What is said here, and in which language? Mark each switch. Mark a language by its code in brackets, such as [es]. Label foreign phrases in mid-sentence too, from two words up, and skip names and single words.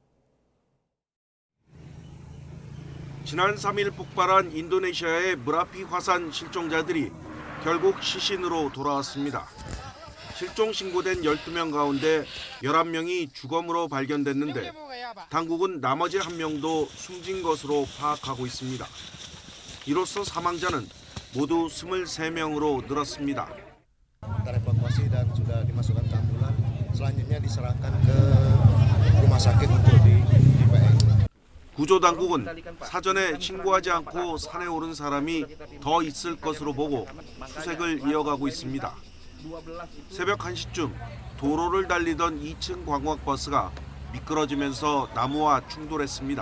[ko] 지난 3일 폭발한 인도네시아의 무라피 화산 실종자들이 결국 시신으로 돌아왔습니다. 실종 신고된 12명 가운데 11명이 주검으로 발견됐는데 당국은 나머지 1명도 숨진 것으로 파악하고 있습니다. 이로써 사망자는 모두 23명으로 늘었습니다. [id] Terevakuasi dan sudah dimasukkan ke ambulan. Selanjutnya diserahkan ke rumah sakit untuk di [ko] 구조 당국은 사전에 신고하지 않고 산에 오른 사람이 더 있을 것으로 보고 수색을 이어가고 있습니다. 새벽 1시쯤 도로를 달리던 2층 관광버스가 미끄러지면서 나무와 충돌했습니다.